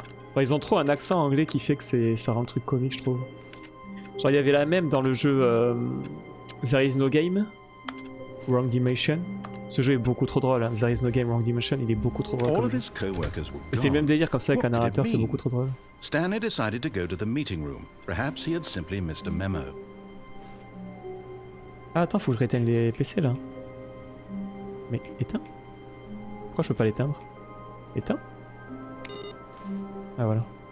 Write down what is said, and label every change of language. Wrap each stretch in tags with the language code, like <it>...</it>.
<fr>Enfin, ils ont trop un accent anglais qui fait que ça rend le truc comique, je trouve. Genre, il y avait la même dans le jeu There is no game, Wrong Dimension. Ce jeu est beaucoup trop drôle, hein. There is no game, Wrong Dimension, il est beaucoup trop drôle. Et c'est le même délire comme ça avec un narrateur, c'est beaucoup trop drôle.</fr> <en>Stanley decided to go to the meeting room. Perhaps he had simply missed a memo.</en> <fr>Ah attends, faut que je rééteigne les PC là. Mais éteins. Pourquoi je peux pas l'éteindre? Éteins. Ah voilà.</fr>